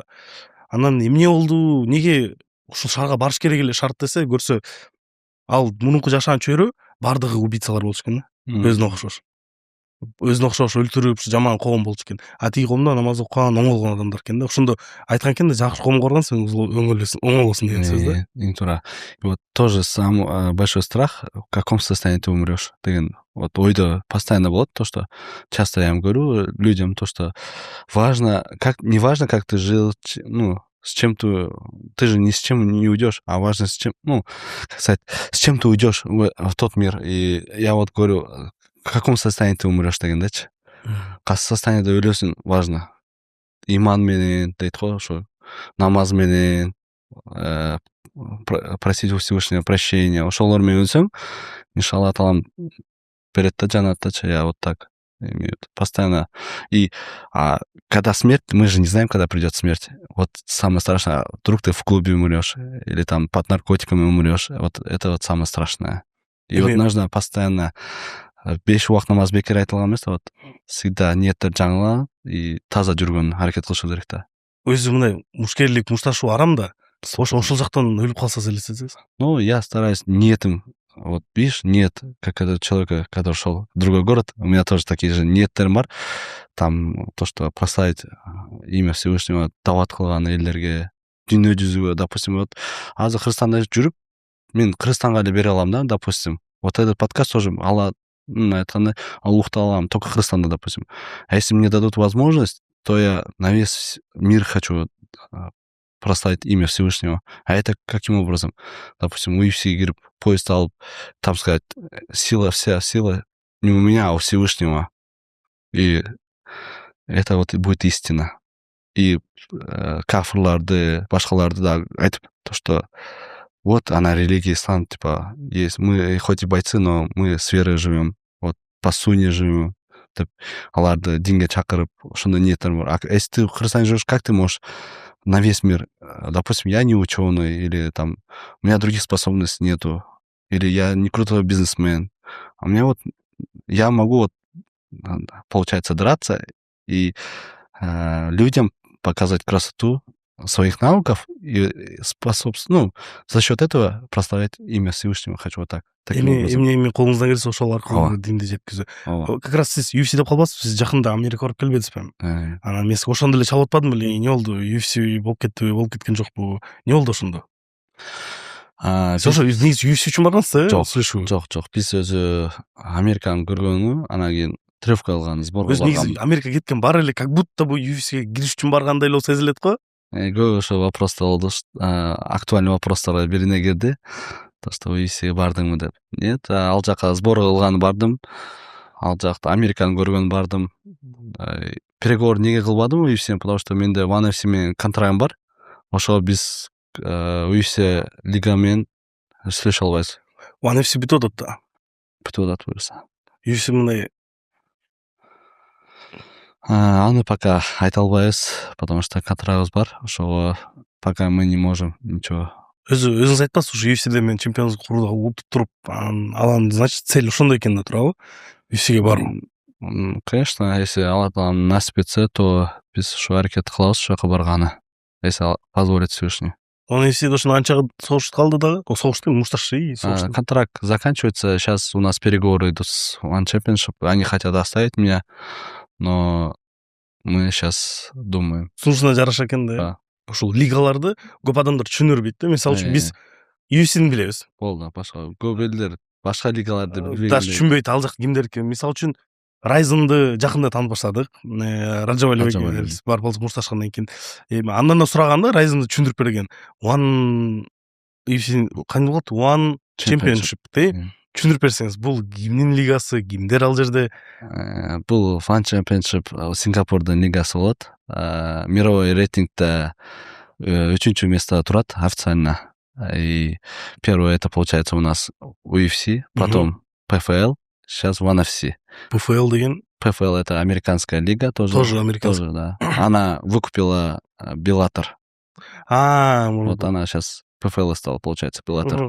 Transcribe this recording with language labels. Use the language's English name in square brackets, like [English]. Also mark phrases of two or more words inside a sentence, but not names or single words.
[Kyrgyz] Анан эмне болду, неге ушул шаарга барыш керек эле шарт десе, көрсө, ал мурунку жашаган чөйрө баардыгы убийцалар болчу экен да. Өзүнө окшош өлтүрүп, жаман коом болчу экен. Тиги коомдо намаз окуган, оңолгон адамдар экен да. Ошондо айткан экен да, жакшы коомго баргансың, оңолосуң деген сөз да. Не туура. [Russian] Вот тоже самый большой страх, в каком состоянии ты умрешь деген. [Kyrgyz] Вот ойдо постоянно болот, [Russian] то, что часто я им говорю людям, то, что не важно, как ты жил, ну, с чем ты же ни с чем не уйдешь, а важно с чем, ну, как сказать, с чем ты уйдешь в тот мир. И я вот говорю, в каком состоянии ты умрешь дегендечи. [Kyrgyz] Кайсы состояниеде өлөсүң важно. Иман менен дейт го, ошо намаз менен, [Russian] просить у Всевышнего прощения. [Kyrgyz] Ошолор менен өлсөң, иншалла Таалам берет да жанаттачы. [Russian] Я вот так постоянно. И когда смерть, мы же не знаем, когда придет смерть. Вот самое страшное, вдруг ты в клубе умрешь, или там под наркотиками умрешь. Вот это вот самое страшное. И вот нужно постоянно [Kyrgyz] 5 убакыт намаз бекер айтылган эмес, [Russian] вот всегда [Kyrgyz] ниеттер жаңылап и таза жүргөн аракет кылышы керек да. Өзү мындай мушкерлик, мушташуу арам да. Ошол жактан өлүп калса элестетсиз. [Russian] Ну, я стараюсь ниетим. Вот видишь, нет, как этот человек, который шел в другой город, у меня тоже такие же [Kyrgyz] ниеттер бар. [Russian] Там то, что прославить имя Всевышнего, [Kyrgyz] дават кылган элдерге, дүйнө жүзүгө, допустим, вот азыр Кыргызстанда жүрүп, мен Кыргызстанга эле бере алам да, допустим. [Russian] Вот этот подкаст тоже [Kyrgyz] Алла айткандай улуктап алам, только Кыргызстанда, допустим. [Russian] А если мне дадут возможность, то я на весь мир хочу прославить имя Всевышнего. А это каким образом? [Kyrgyz] Допустим, UFC кирип, поезд алып, [Russian] там сказать, вся сила не у меня, а у Всевышнего. И это вот и будет истина. И [Kyrgyz] кафырларды, башкаларды да айтып, [Russian] то, что вот она религия ислам, типа, есть. Мы хоть и бойцы, но мы с верой живем. Вот по сунне живем. [Kyrgyz] Деп, аларды динге чакырып, ошондой ниеттер бар. [Russian] А если ты в Кыргызстане живешь, как ты можешь на весь мир, допустим, я не ученый, или там, у меня других способностей нету, или я не крутой бизнесмен. А у меня вот, я могу вот, получается, драться и людям показать красоту своих навыков и способствовать, за счет этого прославлять имя Всевышнего. Хочу вот так. Таким образом. [Kyrgyz] Эмне колуңуздан келсе ошол аркылуу Ооба. динди жеткизүү. Ооба. Как раз сиз UFC деп калбасызбы? Сиз жакында Америка барып келбедиңизби? Анан мен сизге ошондо эле чалып атпадымбы эле? Эмне болду? UFC болуп кеттиби, болуп кеткен жокпу? Эмне болду ошондо? Сиз ошо негизи UFC үчүн баргансыз, Жок, слышу. жок. Биз өзү Американы көргөнү, анан кийин трёпка алган, сборго Өзү негизи барган. Америкага кеткен бар эле, [Russian] как будто [Kyrgyz] бу UFCге кириш үчүн баргандай эле сезилет го. Көп ошо вопростор болду. Актуальный вопростор бирине кирди. [Russian] То, что [Kyrgyz] UFCге бардыңбы деп. Нет, ал жака сбор кылганы бардым. Ал жакта Американы көргөнү бардым. Переговор неге кылбадым UFC, [Russian] потому что [Kyrgyz] менде ONE FC менен контрагым бар. Ошо биз UFC лига менен сүйлөшө албайбыз. ONE FC бүтүп атат да. Бүтүп атат буюрса. UFC мындай Аны пока айта албайбыз, [Russian] потому что [Kyrgyz] контрагыбыз бар. [Russian] Ошого пока мы не можем ничего. [Kyrgyz] өзүңүз айтпасыз, ушу UFCде мен чемпиондук курууга утуп туруп, алам, значит, цель ошондой экен да туурабы? UFCге баруу. [Russian] Конечно, если [Kyrgyz] Аллахтан насип этсе, то биз ушу аракет кылабыз ошол жака барганы. [Russian] Если позволит Всевышний. [Kyrgyz] Он UFCде ошондо анча согуш калды дагы. Согуш дейм, мушташи согуш. [Russian] Контракт заканчивается. Сейчас у нас переговоры идут с One Championship. Они хотят оставить меня, но мы сейчас думаем. [Kyrgyz] Сунушуна жараша экен да. Да. Ушул лигаларды көп адамдар түшүнүрбөйт да. Мисалы үчүн биз UFCни билебиз. Болду, башка көп элдер башка лигаларды билбейт. Даже түшүнбөйт ал жак кимдер экен. Мисалы үчүн Ryzen'ды жакында таанып баштадык. Раджабалиев бар болсо мушташкандан кийин. Андан да сураганда Ryzen'ды түшүндүрүп берген. One UFC кандай болот? One Championship түшүндүрүп берсеңиз, бул кимдин лигасы, кимдер ал жерде? Бул One Championship Сингапурдун лигасы болот. Мировой рейтингде 3-чү место турат официально. [Russian] И первое это получается у нас UFC, потом PFL, сейчас ONE FC. [Kyrgyz] PFL деген? [Russian] PFL это американская лига тоже. Тоже американская. Тоже, да. Она выкупила Bellator. Вот она сейчас PFL стала, получается, Bellator.